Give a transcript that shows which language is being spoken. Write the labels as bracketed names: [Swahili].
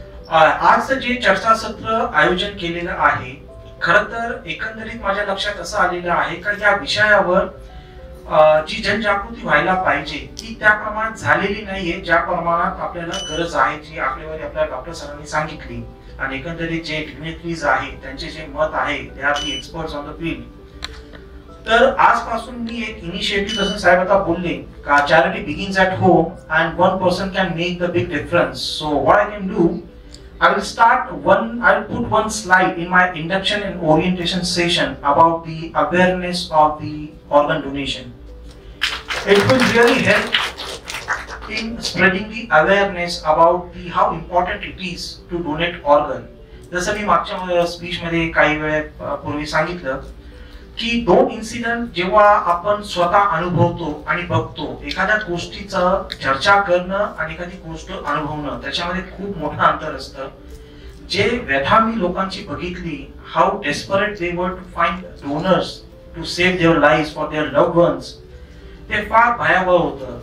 [Marathi] आज जे चर्चासत्र आयोजन केलेलं आहे, खरं तर एकंदरीत माझ्या लक्षात असं आलेलं आहे का या विषयावर जी जनजागृती व्हायला पाहिजे ती त्या प्रमाणात झालेली नाहीये ज्या प्रमाणात आपल्याला गरज आहे, जी आपल्यावर आपल्या डॉक्टर सरांनी सांगितली. आणि एकंदरीत जे डिग्नेटरीज आहेत त्यांचे जे मत आहे, [English] They are the experts on the field. [Marathi] तर आजपासून मी एक इनिशिएटिव्ह, जसं साहेब आता बोलले का [English] Charity begins at home and one person can make the big difference. So what I can do, I will put one slide in my induction and orientation session about the awareness of the organ donation. It will really help in spreading the awareness about how important it is to donate organ. [Marathi] जसं मी मागच्या speech मध्ये काही वेळेपूर्वी सांगितलं की दोन incident जेव्हा आपण स्वतः अनुभवतो आणि बघतो, एखाद्या गोष्टीचं चर्चा करणं आणि एखादी गोष्ट अनुभवणं, त्याच्यामध्ये खूप मोठं अंतर असतं. जे व्यथा मी लोकांची बघितली, [English] how desperate they were to find donors to save their live for their loved ones, [Marathi] ते फार भयावह होतं.